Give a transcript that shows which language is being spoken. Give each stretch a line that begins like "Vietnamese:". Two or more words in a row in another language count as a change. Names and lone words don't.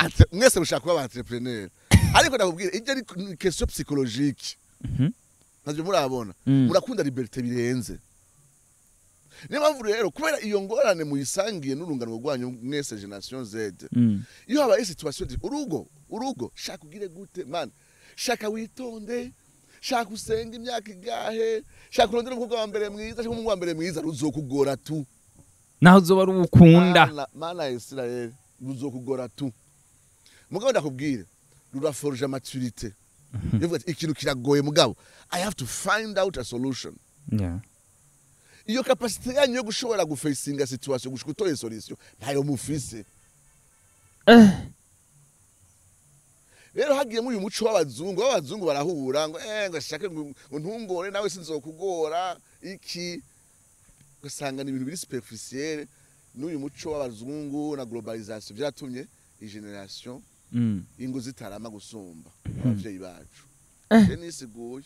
Rundi: mwese mushaka kuba entrepreneur ariko ndakubwira ijye ari
French: question psychologique
Rundi: navyo murabona murakunda liberté birenze niyo mpamvu rero kubera iyo ngorane muyisangiye n'urungano rwanyu mwese
English: generation Z
Rundi: iyo habaye situation urugo shaka ugire gute man shaka witonde shaka usenga imyaka igahe shaka urondera umukobwa wa mbere mwiza shaka umuhungu wa mbere mwiza ruzokugora tu naho uzoba ari ukunda mana Israel ruzokugora tu mugabo ndakubwira ruraforge maturité yevuga ikintu kiragoye mugabo
English: I have to find out a solution
Rundi: iyo capacité yanyu yo gushobora gufacinga situation gushika utoye solution ntayo mufise rero hagiye muri uyu muco w'abazungu barahura ngo ngo shaka ngo ntungore nawe sinzokugora iki gusanga ni ibintu biri superficiel n'uyu muco w'abazungu na globalisation byatumye iyi generation ingo zitarama gusumba abavyeyi bacu nisiguye